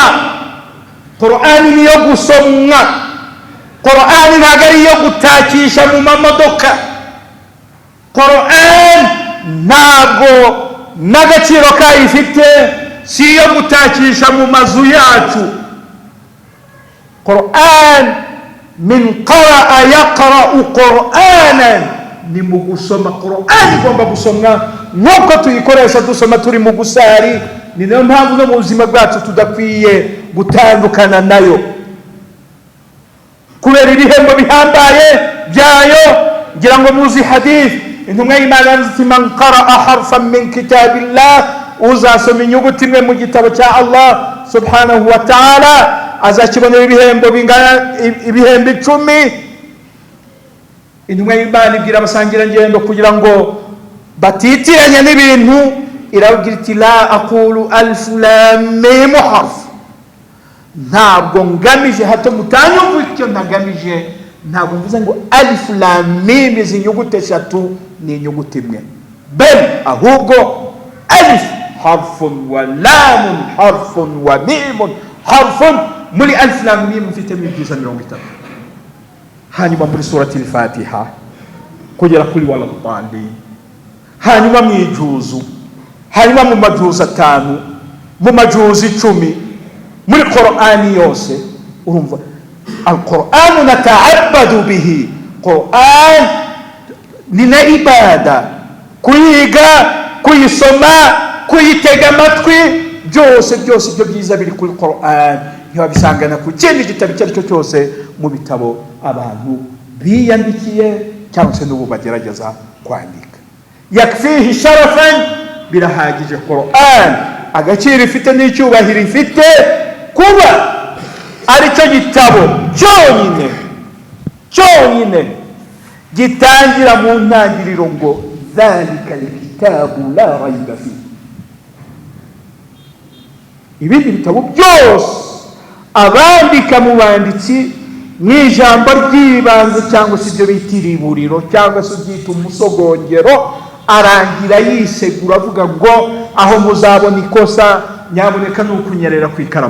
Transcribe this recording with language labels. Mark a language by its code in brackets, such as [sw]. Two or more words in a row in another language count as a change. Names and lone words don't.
[rw] Qur'ani niyo gusomwa. Qur'ani ntabwo ari iyo gutakisha mu mamodoka. Qur'an ntabwo n'agaciro kayo ifite si iyo gutakisha mu mazu yacu. [ar] القرآن من قرأ يقرأ قرآنا, [rw] ni mu gusoma. Qur'an igomba gusomwa nk'uko tuyikoresha dusoma turi mu gusari. Ni nayo mpamvu no mu buzima bwacu tudakwiye gutandukana nayo, kubera ibihembo bihambaye byayo. Ngira ngo muzi hadith intumwa y'Imana iti [ar] من قرأ حرفا من كتاب الله, [rw] uzasoma inyuguti imwe mu gitabo cya [ar] الله سبحانه وتعالى, [rw] azakibonera ibihembo bingana ibihembo 10. Intumwa y'Imana ibwira abasangira ngendo kugira ngo batitiranye n'ibintu, irabwira iti [ar] لا أقول ألف لام ميم حرف, [rw] ntabwo ngamije hato mutanyumva icyo ntagamije, ntabwo mvuze ngo [ar] ألف لام ميم [rw] izi nyuguti 3 ni inyuguti imwe, bel ahubwo [ar] ألف حرف ولام حرف وميم حرف. [rw] Muri [ar] ألف لام ميم [rw] mfite 130. Hanyuma muri surati al-Fatiha kugera kuri [ar] ولا الضالين, [rw] hanyuma mu ijuzu, hanyuma mu majuzu 5, mu majuzu 10, muri Qur'ani yose. Urumva [ar] القرآن نتعبد به, [rw] Qur'an ni na ibada, kuyiga kuyisoma, kuyitega amatwi, byose ibyo byiza biri kuri Qur'an. Ntibabisangana ku kindi gitabo icyo ari cyo cyose mu bitabo abantu biyandikiye cyangwa se n'ubu bagerageza kwandika. [ar] يكفيه شرفا, [rw] birahagije Qur'an agaciro ifite n'icyubahiro ifite kuba ari cyo gitabo cyonyine gitangira mu ntangiriro ngo [ar] ذلك الكتاب لا ريب فيه. [rw] Ibindi bitabo byose abandika mu banditsi mu ijambo ry'ibanze cyangwa se ibyo bita iriburiro cyangwa se ubyita umusogongero, arangira yisegura avuga ngo aho muzabona ikosa nyamuneka ni ukunyerera ku ikaramu.